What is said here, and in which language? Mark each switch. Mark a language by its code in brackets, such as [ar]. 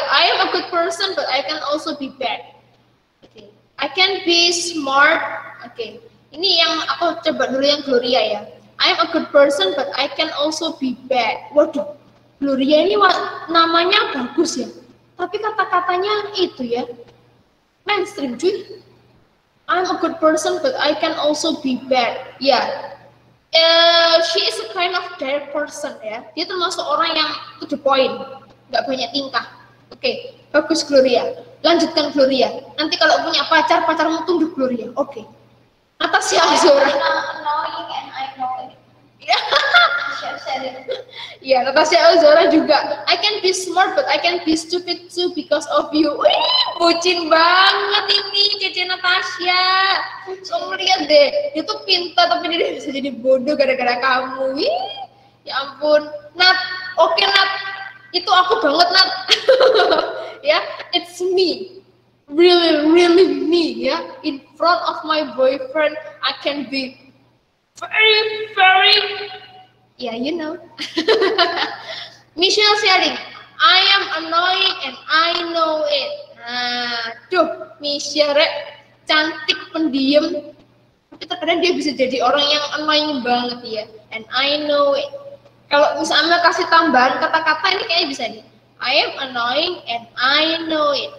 [en] I am a good person, but I can also be bad. Okay. I can be smart. Okay. [id] Ini yang aku coba dulu yang Gloria ya. [en] I am a good person, but I can also be bad. [id] Waduh, Gloria ini namanya bagus ya. Tapi kata-katanya itu ya mainstream cuy. [en] I am a good person, but I can also be bad. Ya. She is a kind of direct person ya. [id] Dia termasuk orang yang [en] to the point, [id] nggak banyak tingkah. Oke, bagus Gloria. Lanjutkan Gloria. Nanti kalau punya pacarmu tunduk Gloria. Oke. Natasha Zora. [en] Annoying and I know it. Share. [id] Ya, Natasha Ozora juga. [en] I can be smart but I can be stupid too because of you. [id] Wih, bucin banget ini Cece Natasha. Kamu lihat deh, dia tuh pintar tapi dia bisa jadi bodoh gara-gara kamu. Wih, ya ampun. Nat, oke Nat. Itu aku banget Nat. [en] Ya, it's me. Really me, ya. In front of my boyfriend, I can be very, yeah, you know. Michelle sharing, I am annoying and I know it. [id] Nah, tuh, Michelle cantik, pendiam, tapi terkadang dia bisa jadi orang yang annoying banget ya. [en] And I know it. [id] Kalau misalnya kasih tambahan kata-kata ini kayaknya bisa nih. [en] I am annoying and I know it.